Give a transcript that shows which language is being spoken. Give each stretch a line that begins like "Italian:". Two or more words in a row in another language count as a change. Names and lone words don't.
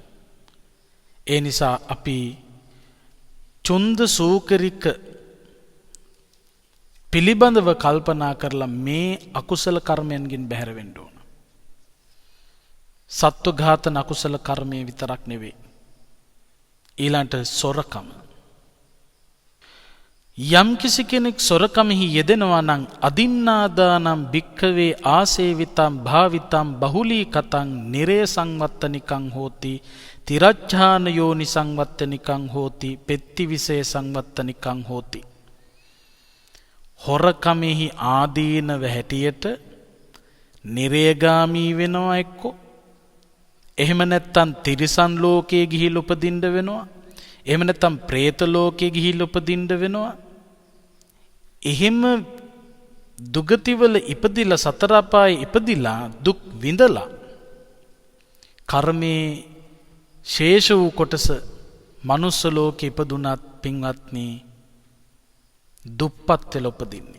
Sinhala: ඒ නිසා අපි චුන්ද සූකරික පිළිබඳව කල්පනා කරලා මේ අකුසල කර්මයන්ගෙන් බැහැර වෙන්න ඕන. සත්ව ඝාතන අකුසල කර්මය විතරක් නෙවෙයි. ඊළඟට සොරකම. යම්කිසි කෙනෙක් සොරකමෙහි යෙදෙනවා නම්
Pali: අදින්නාදානම් භික්ඛවේ ආසේවිතං භාවිතං බහුලී කතං නිරේ සංවත්තනිකං හෝති තිරච්ඡාන යෝනි සංවත්තනිකං හෝති පෙත්තිවිසේ සංවත්තනිකං හෝති.
Sinhala: හොරකමෙහි ආදීනව හැටියට නිරේගාමී වෙනවා එක්කෝ. එහෙම නැත්තම් තිරිසන් ලෝකයේ ගිහිල්ලා උපදින්න වෙනවා. එහෙම නැත්තම් പ്രേත ලෝකයේ ගිහිල්ලා උපදින්න වෙනවා. එහෙම දුගතිවල ඉපදිලා සතර අපායේ ඉපදිලා දුක් විඳලා කර්මේ ශේෂ වූ කොටස මනුස්ස ලෝකේ ඉපදුනත් පින්වත්නි දුප්පත් වෙලා උපදින්නේ.